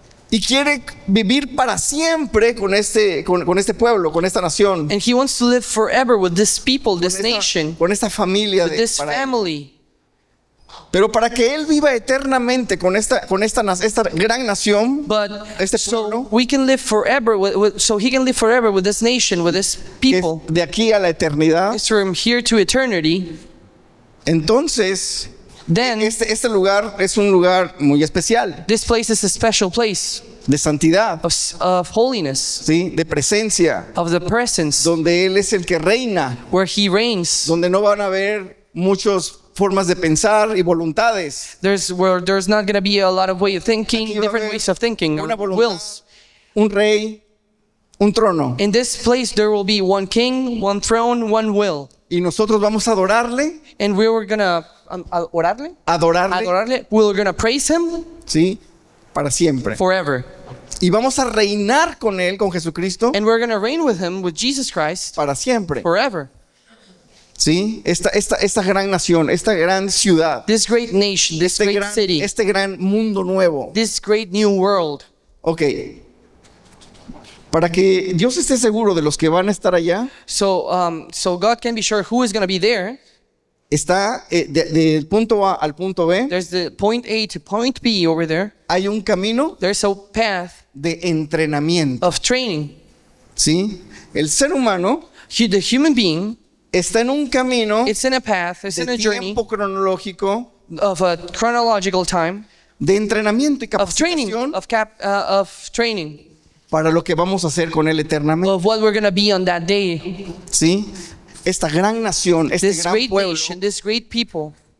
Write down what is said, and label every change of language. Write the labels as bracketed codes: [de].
[es] y quiere vivir para siempre con este pueblo, con esta nación, [en] And he wants to live forever with this people, this nation, [es] con esta familia [en] with this [es] para él. [en] family. [es] Pero para que él viva eternamente con esta gran nación, [en] But [es] este [en] so [es] pueblo, [en] we can live forever so he can live forever with this nation, with this [es] que es [en] people. [es] de aquí a la eternidad, [en] It's from here to eternity. [es] entonces [en] Then [es] este lugar es un lugar muy especial, [en] this place is a special place [es] de santidad, [en] of holiness, [es] ¿sí? De presencia, [en] of the presence, [es] donde él es el que reina, [en] where he reigns. [es] donde no van a haber muchas formas de pensar y voluntades. [en] There's not going to be a lot of way of thinking, [es] Aquí va a [en] different [es] haber [en] ways of thinking, [es] una [en] or [es] voluntad, [en] wills. [es] un rey, un trono. [en] In this place there will be one king, one throne, one will. [es] Y nosotros vamos a adorarle, [en] And we were going to orarle? [es] adorarle, Adorarle. [en] We were going to praise him [es] ¿sí? Para siempre. [en] forever. [es] Y vamos a reinar con él, con Jesucristo, [en] And we're going to reign with him, with Jesus Christ, [es] para siempre. [en] forever. [es] ¿Sí? Esta gran nación, esta gran ciudad, [en] This great nation, this great city, [es] este gran mundo nuevo. [en] this great new world. [es] Ok. Para que Dios esté seguro de los que van a estar allá, [en] So God can be sure who is going to be there. [es] está del punto A al punto B, [en] There's the point A to point B over there. [es] hay un camino [en] There's a path [es] de entrenamiento. [en] of training. [es] ¿Sí? El ser humano [en] The human being, [es] está en un camino [en] it's in a path, it's in [es] de [en] a journey [es] tiempo cronológico [en] of a chronological time [es] de entrenamiento y [en] of training, [es] capacitación [en] of training [es] para lo que vamos a hacer con él eternamente. [en] of what we're going to be on that day. [es] ¿Sí? Esta gran nación, este [en] This [es] gran [en] great [es] pueblo [en] nation, this great people